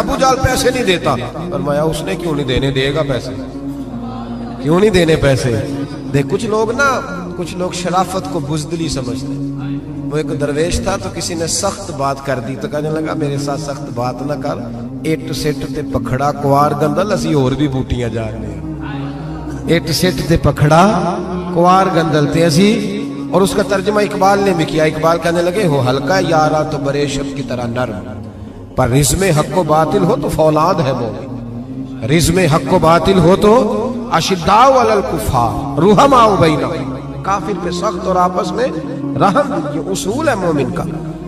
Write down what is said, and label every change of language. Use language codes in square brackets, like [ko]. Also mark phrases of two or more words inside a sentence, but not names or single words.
[ur] ابو جہل پیسے نہیں دیتا۔ فرمایا اس نے کیوں نہیں دینے، دے گا پیسے، کیوں نہیں دینے پیسے؟ دیکھ کچھ لوگ شرافت کو بزدلی سمجھتے ہیں۔ وہ ایک درویش تھا تو کسی نے سخت بات کر دی تو کہنے لگا میرے ساتھ سخت بات نہ کر، [pa] اٹ سٹ تے پکھڑا کوار گندل، اسی [ur] اور بھی بوٹیاں جا رہے ہیں۔ [pa] اٹ سٹ تے پکھڑا کوار گندل تے اسی، [ur] اور اس کا ترجمہ اقبال نے بھی کیا۔ اقبال کہنے لگے ہو ہلکا یارا تو بریشم کی طرح نرم، پر رزم حق و باطل ہو تو فولاد ہے مومن، رزم حق و باطل ہو تو [ar] اشداء علی الکفار رحماء بینہم، [ur] کافر پہ سخت اور آپس میں رحم، یہ اصول ہے مومن کا۔